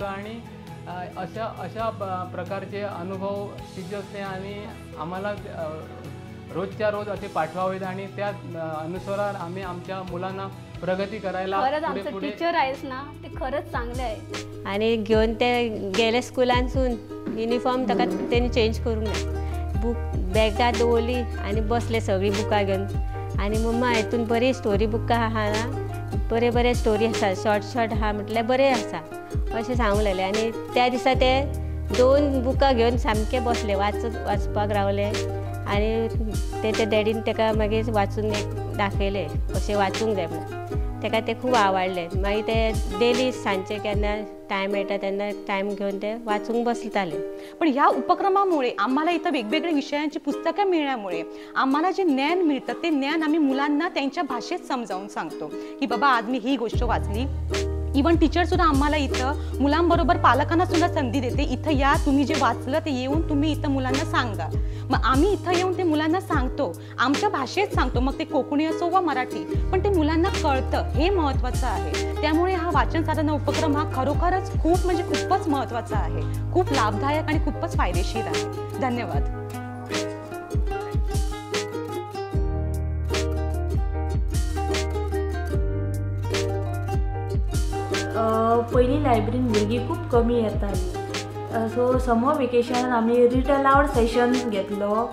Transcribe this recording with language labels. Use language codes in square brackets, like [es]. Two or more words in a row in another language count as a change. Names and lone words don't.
[mr] आणि अशा प्रकारचे अनुभव टीचर्सने आणि आम्हाला रोजच्या रोज असे पाठवावेत आणि त्या अनुसार आम्ही आमच्या मुलांना प्रगती करायला आमचे टीचर आहेस ना ते खरंच चांगले आहे. [kok] आणि घेऊन ते गेले स्कुलांसून युनिफॉर्म ताका त्यांनी चेंज करूंक ना, बूक बॅगां दवरली आनी बसले सगळीं बुकां घेवन. आनी मम्मा हितून बरी [en] story books [kok] आहा ना, बरे बरे स्टोरी आसा, शॉर्ट आहा म्हटल्यार बरें आसा अशें सांगूंक लागलें. आनी त्या दिसा ते 2 बुकां घेवन सामके बसले, वाचपाक रावले. आनी ते डॅडीन ताका मागीर वाचून दाखयले कशें वाचूंक जाय म्हणून. ताका ते खूब आवडलें. मागीर ते डेली सांजचे केन्ना टायम मेळटा तेन्ना टायम घेवन ते वाचूंक बसताले. [mr] पण ह्या उपक्रमामुळे आम्हाला इथं वेगवेगळ्या विषयांची पुस्तकं मिळण्यामुळे आम्हाला जे ज्ञान मिळतं ते ज्ञान आम्ही मुलांना त्यांच्या भाषेत समजावून सांगतो की बाबा आज मी ही गोष्ट वाचली. इवन टीचर सुद्धा आम्हाला इथं मुलांबरोबर पालकांना सुद्धा संधी देते, इथं या, तुम्ही जे वाचलं ते येऊन तुम्ही इथं मुलांना सांगा. मग आम्ही इथं येऊन ते मुलांना सांगतो, आमच्या भाषेत सांगतो, मग ते कोकणी असो वा मराठी, पण ते मुलांना कळतं, हे महत्त्वाचं आहे. त्यामुळे हा वाचन साधना उपक्रम हा खरोखरच खूप म्हणजे खूपच महत्त्वाचा आहे, खूप लाभदायक आणि खूपच फायदेशीर आहे. धन्यवाद. [kok] पयलीं लायब्ररीन भुरगीं खूब कमी येतालीं. सो [en] summer vacationan [kok] आमी [en] read aloud session [kok] घेतलो.